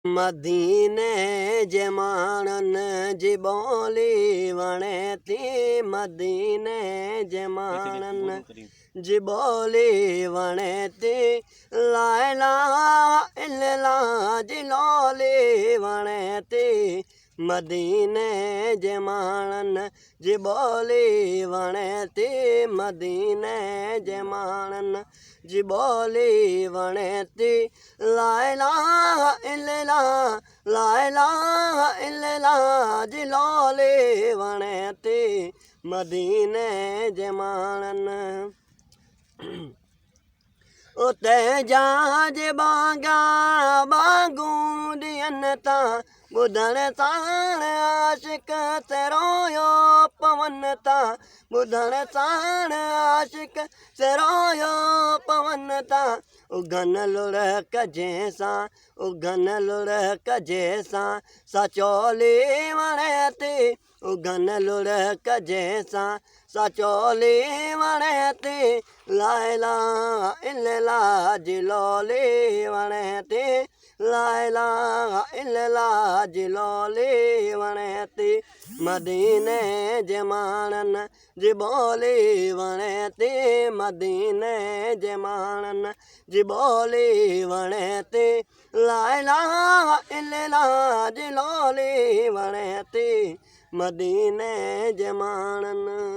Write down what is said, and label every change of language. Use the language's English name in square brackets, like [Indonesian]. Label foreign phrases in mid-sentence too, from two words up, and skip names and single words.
[Sindhi] मदीने जे माण्हुनि जी ॿोली वणे थी, मदीने जे माण्हुनि जी ॿोली वणे थी, [Arabic] لا إله إلا الله [Sindhi] जी लोली वणे थी, मदीने जे माण्हुनि जी ॿोली वणे थी, मदीने जे माण्हुनि जी ॿोली वणे थी, [Arabic] لا إله إلا الله لا إله إلا الله [Sindhi] जी लोली वणे थी, मदीने जे माण्हुनि उते जहाज बांगा बांगूं ॾियनि था, ॿुधण साण आशिक ते रोयो पवनि था, ॿुधण साण आशिक ते रोयो पवनि था, उघन लुढ़क जंहिंसां उघन लुढ़क जंहिंसां सचोली वणे थी, उघन लुढ़क जंहिंसां सचोली वणे थी, [Arabic] لا إله إلا الله [Sindhi] जी लोली वणे थी, [Arabic] لا إله إلا الله [Sindhi] जी लोली वणे थी, मदीने जे माण्हुनि जी ॿोली वणे थी, मदीने जे माण्हुनि जी ॿोली वणे थी, [Arabic] لا إله إلا الله [Sindhi] जी लोली वणे थी, मदीने जे माण्हुनि